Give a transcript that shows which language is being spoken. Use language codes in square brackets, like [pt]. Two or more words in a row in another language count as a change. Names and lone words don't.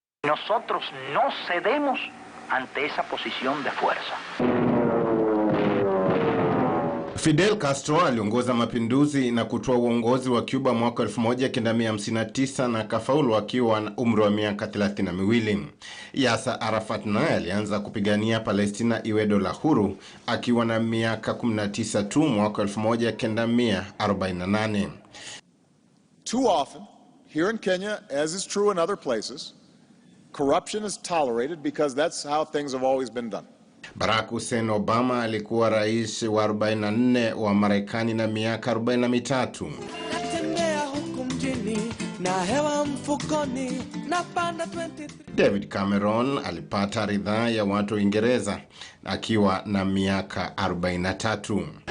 [es] nosotros no cedemos ante esa posición de fuerza. [sw] Fidel Castro aliongoza mapinduzi na kutoa uongozi wa Cuba mwaka 1959 na kafaulu akiwa na umri wa miaka 32. Yasser Arafat naye alianza kupigania Palestina iwe dola huru akiwa na miaka 19 tu mwaka 1948. [en] Too often, here in Kenya, as is true in other places, corruption is tolerated because that's how things have always been done. [sw] Barack Hussein Obama alikuwa rais wa 44 wa Marekani na miaka 43. David Cameron alipata ridhaa ya watu wa Uingereza akiwa na miaka 43.